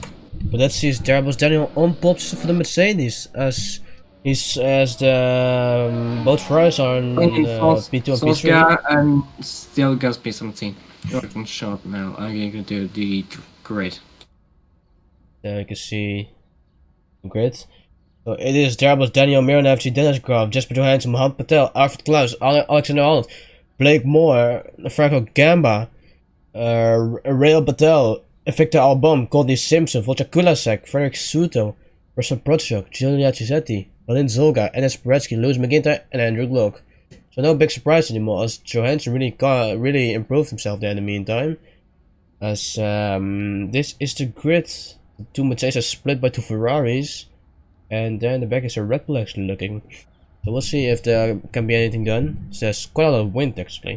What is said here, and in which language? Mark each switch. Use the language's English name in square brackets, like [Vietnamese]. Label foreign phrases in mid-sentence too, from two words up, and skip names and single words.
[English] But that sees Terabos Daniel on pole position for the Mercedes, as the both Ferraris are on P2 and P3. And still goes P17. I can show up now. I'm going to do the grid. There you can see the grid. So it is Terabos Daniel, Miran FG, Dennis Graf, Jesper Johansson, Mohamed Patel, Alfred Klaus, Alexander Arnold, Blake Moore, Franco Gamba, Rail Patel, Victor Albom, Courtney Simpson, Volta Kulasek, Frederick Suto, Russell Prochuk, Giulia Cisetti, Valin Zolga, Enes Paretsky, Lewis McGinty, and Andrew Glock. So no big surprise anymore, as Johansson really improved himself there in the meantime. As this is the grid. The 2 Mercedes are split by 2 Ferraris, and there in the back is a Red Bull actually looking. So we'll see if there can be anything done. So there's quite a lot of wind actually.